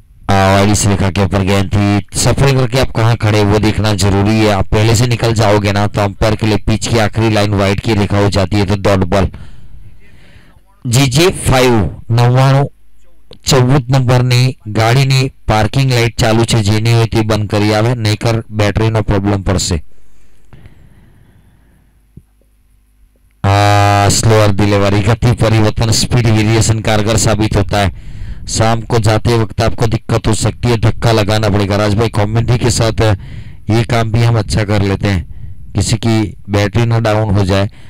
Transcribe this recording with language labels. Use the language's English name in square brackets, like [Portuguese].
[Hindi] Wide रेखा के ऊपर गेंद थी, सफर करके आप कहां खड़े वो देखना जरूरी है। आप पहले से निकल जाओगे ना तो अंपायर के लिए पिच की आखिरी लाइन वाइड की रेखा हो जाती है, तो डॉट बॉल। [Gujarati] जीजे 5 99 14 નંબરની ગાડીની પાર્કિંગ લાઇટ ચાલુ છે, જેની હોય તે બંધ કરી આવે, નહીતર બેટરીનો પ્રોબ્લેમ પડશે। [Hindi] स्लोअर डिलीवरी, गति परिवर्तन, स्पीड वेरिएशन कारगर साबित होता है। शाम को जाते वक्त आपको दिक्कत हो सकती है, धक्का लगाना पड़ेगा। राजभाई कमेंट्री के साथ ये काम भी हम अच्छा कर लेते हैं, किसी की बैटरी ना डाउन हो जाए।